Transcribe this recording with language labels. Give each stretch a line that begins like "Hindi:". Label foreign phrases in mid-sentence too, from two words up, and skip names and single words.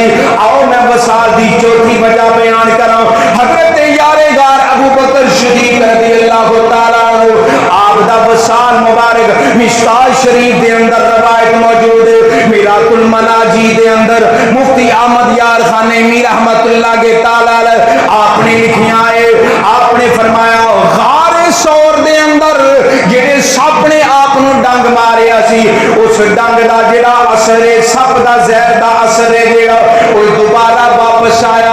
Punjabi: آؤ میں وصال دی چوتھی وجہ بیان کراں. حضرت یار غار ابو بکر صدیق
Arabic: رضی اللہ تعالیٰ عنہ
Punjabi: آپ دا وصال مبارک مشکوٰۃ شریف دے اندر روایت موجود ہے. مرآۃ المناجیح دے اندر مفتی احمد یار خان نعیمی
Arabic: رحمۃ اللہ تعالیٰ
Punjabi: آپ نے لکھیا ہے، آپ نے فرمایا غار ثور دے اندر جیہڑے سپ نے آپ نوں ڈنگ ماریا سی، اس ڈنگ دا جیہڑا اثر ہے، سپ دا زہر دا اثر ہے جیہڑا او دوبارہ واپس آیا.